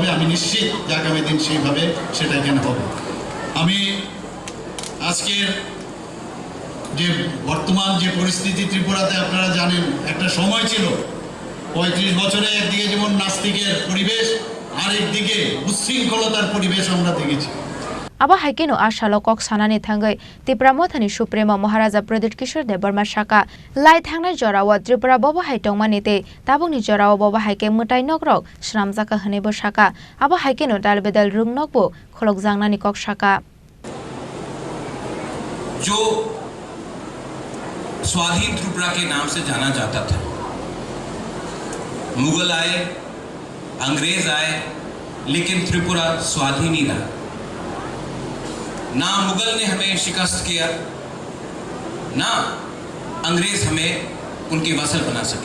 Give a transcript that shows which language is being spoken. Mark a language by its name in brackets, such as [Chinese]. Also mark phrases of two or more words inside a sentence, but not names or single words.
[Bangla] আমি নিশ্চিত যে আগামী দিন সেইভাবে সেটা এখানে হবে। আমি আজকের যে বর্তমান যে পরিস্থিতি ত্রিপুরাতে আপনারা জানেন, একটা সময় ছিল 35 বছরে একদিকে যেমন নাস্তিকের পরিবেশ, আর একদিকে উচ্ছৃঙ্খলতার পরিবেশ আমরা দেখেছি। [Kok Borok] Aba haikeno ashalo kok sanani thangai Tripura mothani supremo Maharaja Pradip Kishore Dev Burma shaka lai thangnai jorawa Tripura bobo haitong manite tabungni jorawa bobo haike mutai nogrok shramjaka hanebo shaka aba haikeno dalbedal rungnokbo kholok jangnani kok shaka [Hindi] जो स्वाधीन त्रिपुरा के नाम से जाना जाता था। मुगल आए, अंग्रेज आए, लेकिन त्रिपुरा स्वाधीन ही रहा। ना मुगल ने हमें शिकस्त किया, ना अंग्रेज हमें उनके वसल बना सके।